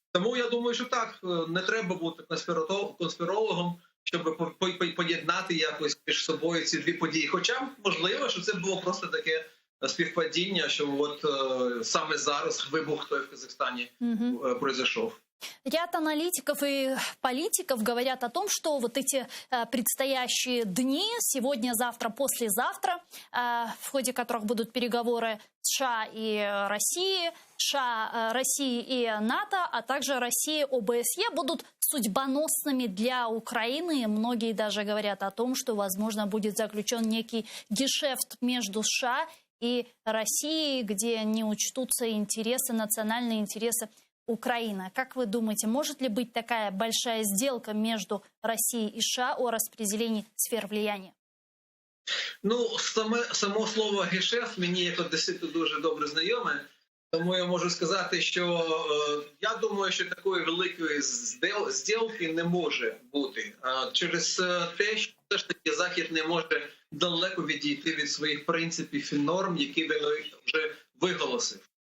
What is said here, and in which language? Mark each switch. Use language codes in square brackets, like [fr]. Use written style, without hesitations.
[uk] Тому я думаю, що так, не треба бути конспірологом, щоб поєднати якось між собою ці дві події. Хоча, можливо, що це було просто таке співпадіння, що от саме зараз вибух той в Казахстані [ru] произошел. Ряд аналитиков и политиков говорят о том, что вот эти предстоящие дни, сегодня, завтра, послезавтра, в ходе которых будут переговоры США и России, США, России и НАТО, а также России, ОБСЕ, будут судьбоносными для Украины. Многие даже говорят о том, что, возможно, будет заключен некий гешефт между США и Россией, где не учтутся интересы, национальные интересы Украины. Как вы думаете, может ли быть такая большая сделка между Россией и США о распределении сфер влияния? [uk] Ну, само слово «гешефт» мені як одеситу дуже добре знайоме. Тому я можу сказати, що я думаю, що такої великої зділки не може бути. Через те, що все ж таки Захід не може далеко відійти від своїх принципів і норм, які він вже виголосив.